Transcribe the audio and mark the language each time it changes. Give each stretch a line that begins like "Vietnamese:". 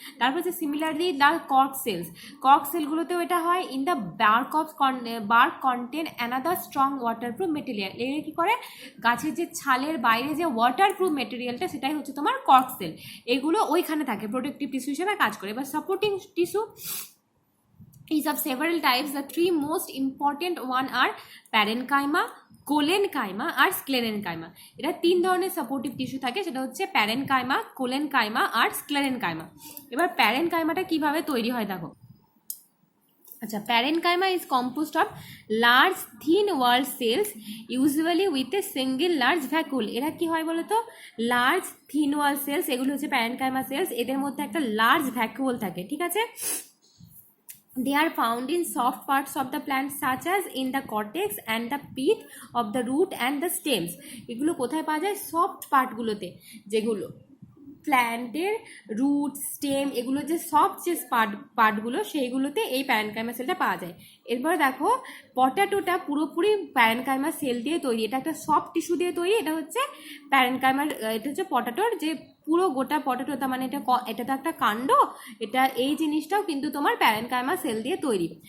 Bangla: তারপর হচ্ছে similarly the cork sales, cork সেলগুলোতেও এটা হয়।
English: in the bark contain another strong waterproof material,
Bangla: এর কি করে, গাছের যে ছালের বাইরে যে ওয়াটারপ্রুফ মেটেরিয়ালটা সেটাই হচ্ছে তোমার কর্ক সেল, এগুলো ওইখানে থাকে, প্রোটেক্টিভ টিস্যু হিসেবে কাজ করে।
English: এবার supporting tissue is of several types. The three most important one are parenchyma, collenchyma আর sclerenchyma.
Bangla: এটা তিন ধরনের সাপোর্টিভ টিস্যু থাকে, সেটা হচ্ছে প্যারেনকাইমা, কোলেনকাইমা আর স্ক্লেরেনকাইমা। এবার প্যারেনকাইমাটা কিভাবে তৈরি হয় দেখো।
English: আচ্ছা, parenchyma is composed of large thin wall cells usually with a single large vacuole.
Bangla: এরা কি হয় বলো তো, লার্জ থিন ওয়াল সেলস, এগুলো হচ্ছে প্যারেনকাইমা সেলস, এদের মধ্যে একটা লার্জ ভ্যাকুল থাকে, ঠিক আছে।
English: They are found in soft parts of the plant such as in the cortex and the pith of the root and the stems.
Bangla: এগুলো কোথায় পাওয়া যায়? সফট পার্টগুলোতে, যেগুলো প্ল্যান্টের রুট স্টেম, এগুলো যে সফট যে পার্টগুলো সেইগুলোতে এই প্যারেনকাইমা সেলটা পাওয়া যায়। এরপরে দেখো পটাটোটা পুরোপুরি প্যারেনকাইমা সেল দিয়ে তৈরি, এটা একটা সফট টিস্যু দিয়ে তৈরি, এটা হচ্ছে প্যারেনকাইমার, এটা হচ্ছে পটাটোর যে পুরো গোটা পটাটো, তার মানে এটা তো একটা কাণ্ড, এটা এই জিনিসটাও কিন্তু তোমার প্যারেনকাইমা সেল দিয়ে তৈরি।